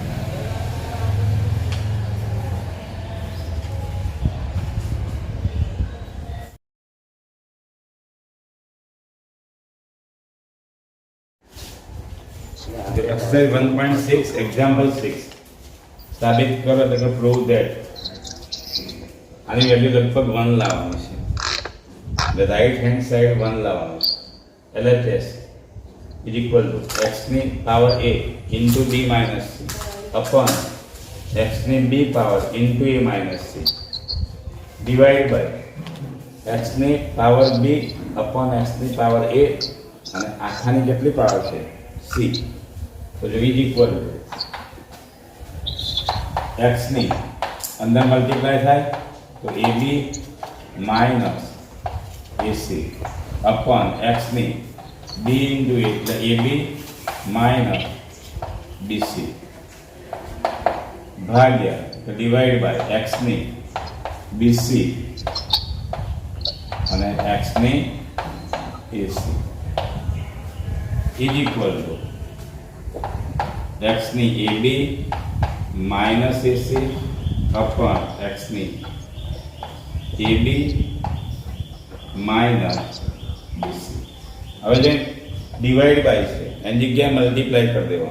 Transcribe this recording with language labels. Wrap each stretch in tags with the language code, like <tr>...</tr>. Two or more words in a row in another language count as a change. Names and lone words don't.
<en>exercise 1.6 example 6</en> <gu>સાબિત કરો એટલે કે</gu> <en>prove that.</en> <gu>આની વેલ્યુ લગભગ 1 લાવવાનું છે.</gu> <en>the right hand side 1</en> <gu>લાવવાનું છે.</gu> <en>LHS is equal to x ની પાવર a into b minus c upon x ની b પાવર into a minus c divided by x ની પાવર b upon x ની પાવર a</en> <gu>અને આખાની કેટલી પાવર છે?</gu> <en>c.</en> <gu>તો જો</gu> <en>is equal to x</en> <gu>ની અંદર મલ્ટીપ્લાય થાય તો</gu> <en>ab minus ac upon x ની b into a એટલે ab minus bc</en> <gu>ભાગ્યા તો</gu> <en>divide by x ની bc અને x ની ac is equal to x ની ab minus ac upon x ની ab minus BC.</en> <gu>હવે જે</gu> <en>divide by</en> <gu>છે એની જગ્યાએ મલ્ટીપ્લાય કરી દેવાનું.</gu>